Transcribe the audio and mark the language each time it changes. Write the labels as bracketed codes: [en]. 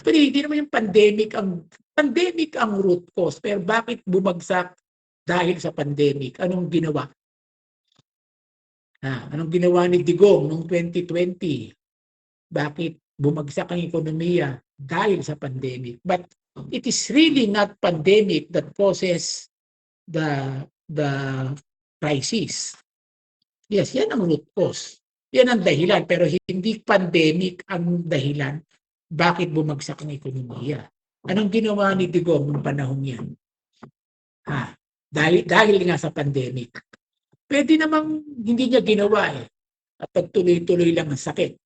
[tl] Actually, hindi naman yung pandemic ang root cause. Pero bakit bumagsak dahil sa pandemic? Anong ginawa? Anong ginawa ni Digong noong 2020? Bakit bumagsak ang ekonomiya? Dahil sa pandemic. [en] But it is really not pandemic that causes the crisis. [tl] Yes, yan ang root cause. Yan ang dahilan, pero hindi pandemic ang dahilan bakit bumagsak ang ekonomiya. Anong ginawa ni Digong noong panahon yan? Dahil nga sa pandemic. Pwede namang hindi niya ginawa at pagtuloy-tuloy lang ang sakit.